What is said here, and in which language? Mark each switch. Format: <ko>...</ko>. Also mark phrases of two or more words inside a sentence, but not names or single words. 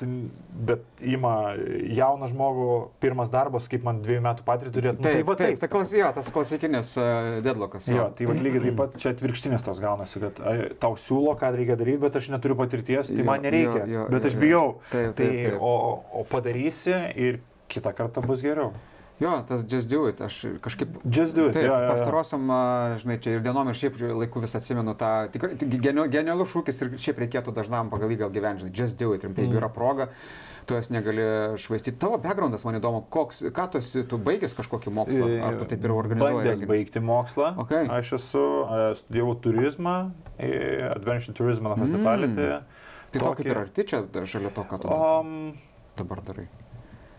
<lt>Bet ima jauną žmogų, pirmas darbas, kaip man 2 metų patirtį turėtų. Taip. Tas klasikinis deadlockas. Tai va, lygiai taip pat čia atvirkštinės tos gaunasi, kad tau siūlo, ką reikia daryti, bet aš neturiu patirties, tai man nereikia, bet aš bijau. O padarysi ir kitą kartą bus geriau. Tas</lt> <en>just do it,</en> <lt>aš kažkaip...</lt> <en>Just do it,</en> <lt>pastarosiam, žinai, čia ir dienom ir šiaip laiku vis atsimenu tą tikrai genialus šūkis ir šiaip reikėtų dažnam pagal jį gal gyventi, žinai,</lt> <en>just do it,</en> <lt>rimtai, jeigu yra proga, tu jas negali švaistyti. Tavo backgroundas, man įdomu, ką tu baigęs kažkokį mokslą, ar tu taip ir organizuoji? Bandęs baigti mokslą, aš studijavau turizmą,</lt> <en>Adventure Tourism and Hospitality.</en> <lt>Tai to kaip ir arti čia šalia to, ką tu dabar darai?</lt>